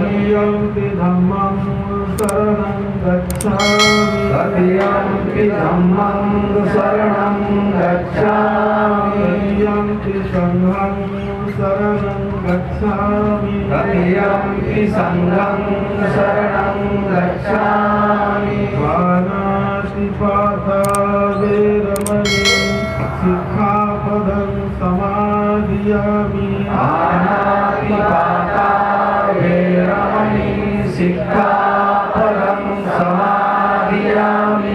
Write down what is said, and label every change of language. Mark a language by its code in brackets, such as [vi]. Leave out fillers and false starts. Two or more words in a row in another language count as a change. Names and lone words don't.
[pi] तृतीयम्पि धम्मं शरणं गच्छामि तृतीयम्पि धम्मं शरणं गच्छामि तृतीयम्पि संघं शरणं गच्छामि तृतीयम्पि संघं शरणं गच्छामि पानातिपाता वेरमणि सिक्खापदं समादियामि पानातिपाता वेरमणि सिक्खापदं समादियामि